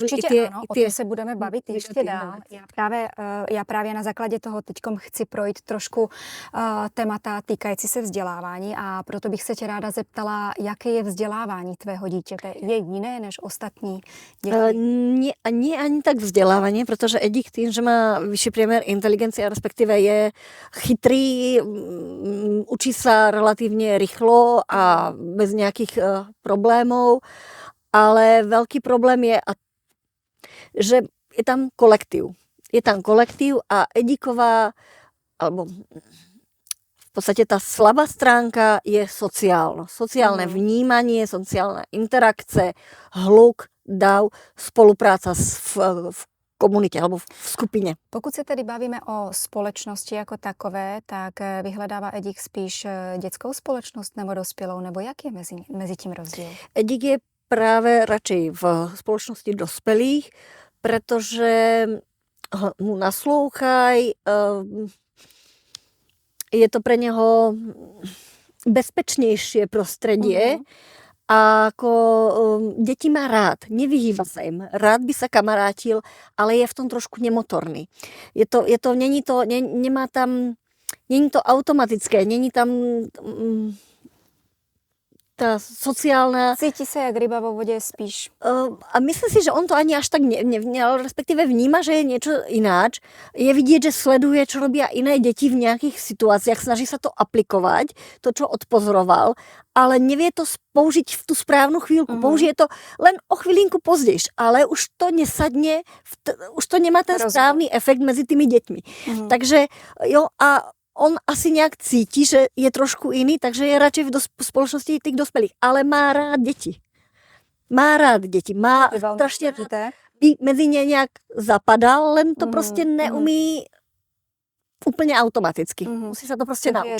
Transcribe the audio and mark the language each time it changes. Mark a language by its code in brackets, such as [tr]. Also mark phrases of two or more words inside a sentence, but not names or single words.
[cs] určitě ano, o tom se budeme bavit ještě dál. Já právě na základě toho teďkom chci projít trošku témata týkající se vzdělávání a proto bych se tě ráda zeptala, jaké je vzdělávání tvého dítěte. Je jiné než ostatní děti? [sk] Nie ani tak vzdělávání, protože Edík tým, že má vyšší priemer inteligencie, respektive je chytrý, učí sa relatívne rýchlo a bez nejakých problémov, ale veľký problém je, že je tam kolektív. A Edíková, alebo v podstate tá slabá stránka je sociálne vnímanie, sociálna interakce, hluk, dav, spolupráca v komunitě alebo v skupině. [cs] Pokud se tedy bavíme o společnosti jako takové, tak vyhledává Edík spíš dětskou společnost nebo dospělou, nebo jak je mezi tím rozdíl? Edík je právě radšej v společnosti dospělých, protože mu naslouchají, je to pre něho bezpečnější prostředí. [sk] A ako deti má rád, nevyhýba sa im, rád by sa kamarátil, ale je v tom trošku nemotorný. [cs] Není to automatické, není tam tá sociálna... [sk] Cíti sa jak ryba vo vode spíš. A myslím si, že on to ani až tak nevnímal, respektíve vníma, že je niečo ináč. Je vidieť, že sleduje, čo robia iné deti v nejakých situáciách, snaží sa to aplikovať, to, čo odpozoroval, ale nevie to použiť v tú správnu chvíľku. Použije to len o chvíľinku pozdejš, ale už to nesadne, už to nemá ten správny efekt medzi tými deťmi. [cs] Takže jo, a on asi nějak cítí, že je trošku jiný, takže je radšej v společnosti těch dospělých, ale má rád děti. Má strašně rád, by mezi ně nějak zapadal, len to prostě neumí úplně automaticky. Musí se to prostě naučit.